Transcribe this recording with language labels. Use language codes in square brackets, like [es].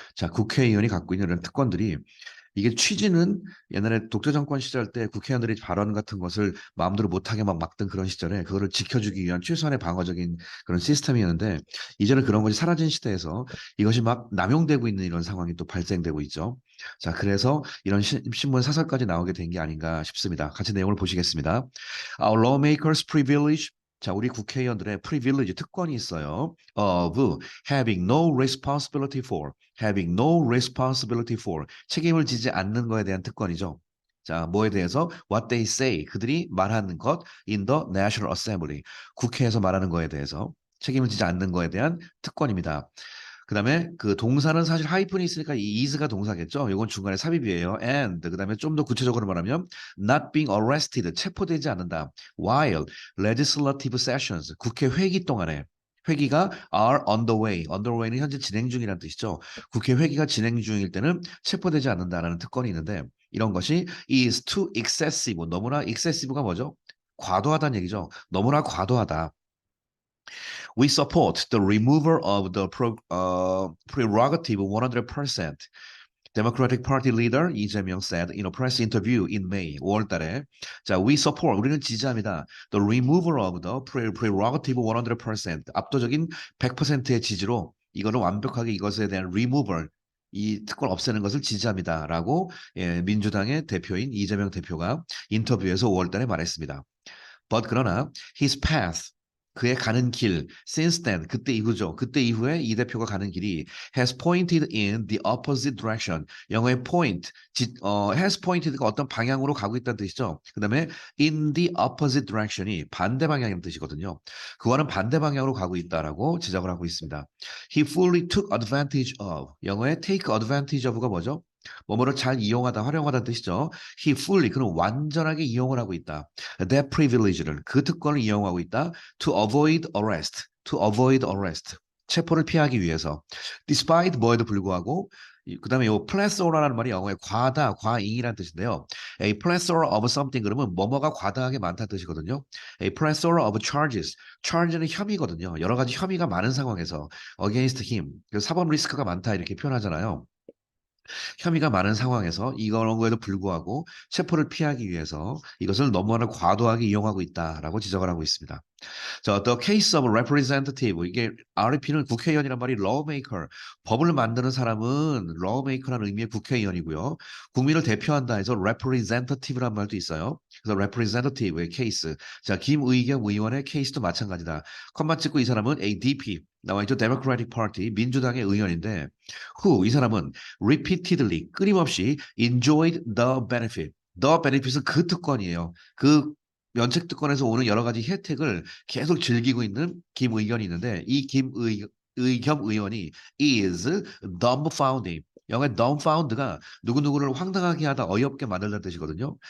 [ko] 자, 국회의원이 갖고 있는 이런 특권들이 이게 취지는 옛날에 독재 정권 시절 때 국회의원들이 발언 같은 것을 마음대로 못하게 막 막던 그런 시절에 그거를 지켜주기 위한 최소한의 방어적인 그런 시스템이었는데 이제는 그런 것이 사라진 시대에서 이것이 막 남용되고 있는 이런 상황이 또 발생되고 있죠. 자, 그래서 이런 신문 사설까지 나오게 된 게 아닌가 싶습니다. 같이 내용을 보시겠습니다. [en] Our lawmakers privilege [ko] 자, 우리 국회의원들의 privilege 특권이 있어요. [en] of having no responsibility for having no responsibility for [ko] 책임을 지지 않는 거에 대한 특권이죠. 자, 뭐에 대해서 [en] what they say [ko] 그들이 말하는 것 [en] in the National Assembly [ko] 국회에서 말하는 거에 대해서 책임을 지지 않는 거에 대한 특권입니다. 그다음에 그 동사는 사실 하이픈이 있으니까 이 is가 동사겠죠. 이건 중간에 삽입이에요. and 그다음에 좀 더 구체적으로 말하면 [en] not being arrested [ko] 체포되지 않는다. [en] while legislative sessions [ko] 국회 회기 동안에 회기가 [en] are underway. [ko] underway는 현재 진행 중이라는 뜻이죠. 국회 회기가 진행 중일 때는 체포되지 않는다라는 특권이 있는데 이런 것이 [en] is too excessive. [ko] 너무나 excessive가 뭐죠? 과도하다는 얘기죠. 너무나 과도하다. [en] We support the removal of the prerogative 100%. Democratic Party leader 이재명 said in a press interview in May [ko] 5월 달에 자, [en] we support [ko] 우리는 지지합니다. [en] The removal of the prerogative 100% [ko] 압도적인 100%의 지지로 이거는 완벽하게 이것에 대한 removal 이 특권 없애는 것을 지지합니다라고 민주당의 대표인 이재명 대표가 인터뷰에서 5월 달에 말했습니다. But 그러나 [en] his path [ko] 그의 가는 길 [en] since then [ko] 그때 이후죠. 그때 이후에 이 대표가 가는 길이 [en] has pointed in the opposite direction. [ko] 영어의 point has pointed가 어떤 방향으로 가고 있다는 뜻이죠. 그다음에 [en] in the opposite direction [ko] 이 반대 방향이라는 뜻이거든요. 그와는 반대 방향으로 가고 있다라고 지적을 하고 있습니다. [en] He fully took advantage of. [ko] 영어의 take advantage of가 뭐죠? 뭐뭐를 잘 이용하다, 활용하다는 뜻이죠. [en] He fully [ko] 그는 완전하게 이용을 하고 있다. [en] That privilege [ko] 를 그 특권을 이용하고 있다. [en] To avoid arrest. To avoid arrest. [ko] 체포를 피하기 위해서. Despite 뭐에도 불구하고 그다음에 요 plethora라는 말이 영어의 과다, 과잉이라는 뜻인데요. [en] A plethora of something [ko] 그러면 뭐뭐가 과다하게 많다는 뜻이거든요. [en] A plethora of charges. [ko] charge는 혐의거든요. 여러 가지 혐의가 많은 상황에서 [en] against him. [ko] 사법 리스크가 많다 이렇게 표현하잖아요. 혐의가 많은 상황에서 이런 거에도 불구하고 체포를 피하기 위해서 이것을 너무나 과도하게 이용하고 있다라고 지적을 하고 있습니다. 자, [en] the case of representative [ko] 이게 RP는 국회의원이란 말이 lawmaker 법을 만드는 사람은 lawmaker라는 의미의 국회의원이고요. 국민을 대표한다 해서 representative란 말도 있어요. 그래서 representative의 케이스. 자, 김의겸 의원의 케이스도 마찬가지다. 컴마 찍고 이 사람은 ADP 나와 있죠. [en] Democratic Party [ko] 민주당의 의원인데 [en] who [ko] 이 사람은 [en] repeatedly [ko] 끊임없이 [en] enjoyed the benefit. [ko] the benefit은 그 특권이에요. 그 면책 특권에서 오는 여러 가지 혜택을 계속 즐기고 있는 김의견이 있는데 이 김의겸 의원이 [en] is dumbfounding. [ko] 영어의 dumbfound가 누구누구를 황당하게 하다 어이없게 만들다는 뜻이거든요.